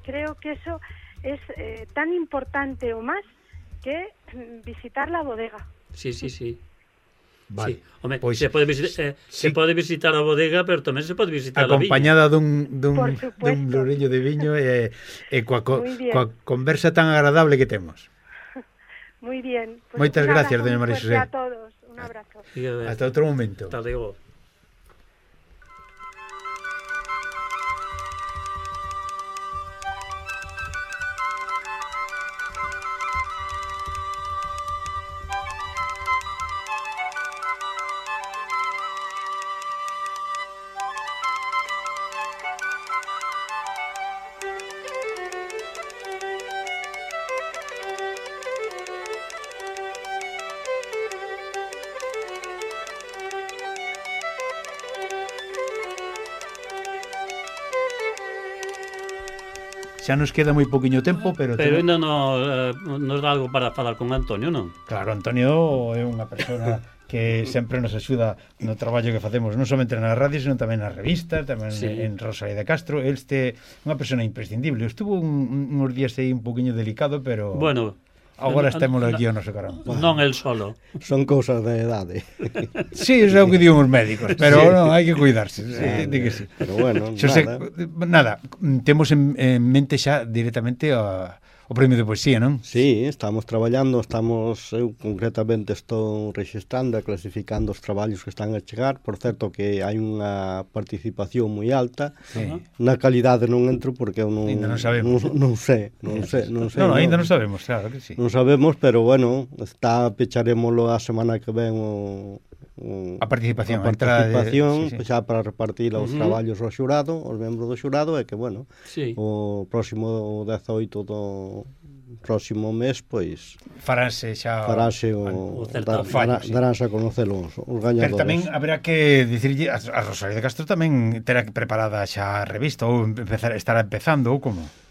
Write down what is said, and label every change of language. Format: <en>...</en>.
<es>Creo que eso es tan importante o más que visitar la bodega. Sí, sí, sí. Vale.</es> <gl>Sí, hombre, pues, se pode visitar a bodega, pero tamén se pode visitar a viña. Acompañada dun loreño de viño e coa conversa tan agradable que temos.</gl> <es>Muy bien.</es> <gl>Pues, moitas gracias, doña María José.</gl> <es>A todos, un abrazo.</es> <gl>Hasta outro momento.</gl> <es>Hasta luego.</es> <gl>Xa nos queda moi poquinho tempo, pero ainda nos dá algo para falar con Antonio, non? Claro, Antonio é unha persona que sempre nos axuda no traballo que facemos, non somente na radio, senón tamén na revista, tamén sí. En Rosalía de Castro. Este é unha persona imprescindible. Estuvo uns días aí un poquinho delicado, pero...</gl> <es>Bueno,</es> <gl>agora estemos aquí ao noso carón. Non el solo. Son cousas de edade. Sí, é o que dí os médicos, pero sí. Non, hai que cuidarse. Sí, di que sí. Pero bueno, José, nada. Temos en mente xa directamente o premio de poesía, non? Sí, estamos traballando, eu concretamente estou registrando e clasificando os traballos que están a chegar. Por certo que hai unha participación moi alta. Sí. Na calidade non entro porque eu non, ainda non sabemos. Non sei. Non, ainda non sabemos, claro que sí. Non sabemos, pero bueno, está pecharémolo a semana que ven A participación, sí. Xa para repartir os traballos ao xurado, os membros do xurado, é que bueno, sí. O próximo 18 do próximo mes, pois faranse a conocer os gañadores. Pero tamén habrá que dicirlle a Rosalía de Castro tamén terá que preparada xa a revista ou estará empezando ou como?</gl>